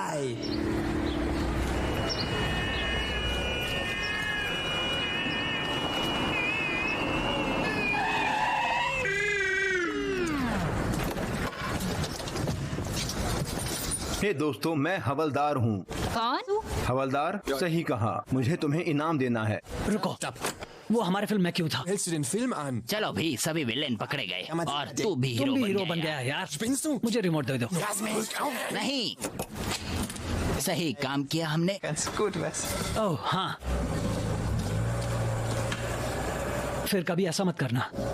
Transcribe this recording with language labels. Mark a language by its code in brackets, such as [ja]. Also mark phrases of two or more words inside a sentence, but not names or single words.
[hi] हे दोस्तों, मैं हवलदार हूँ। कौन? हवलदार, सही कहा। मुझे तुम्हें इनाम देना है। रुको, वो हमारे फिल्म में क्यों था? [de] Hältst du den Film an? [hi] चलो भी, सभी विलेन पकड़े गए और तू भी तुम भी हीरो हीरो बन गया यार। [de] Spinnst du? [hi] मुझे रिमोट दे दो। [de] Lass mich auf. [hi] नहीं, सही काम किया हमने। [de] Ganz gut, was? [hi] ओह हाँ, फिर कभी ऐसा मत करना।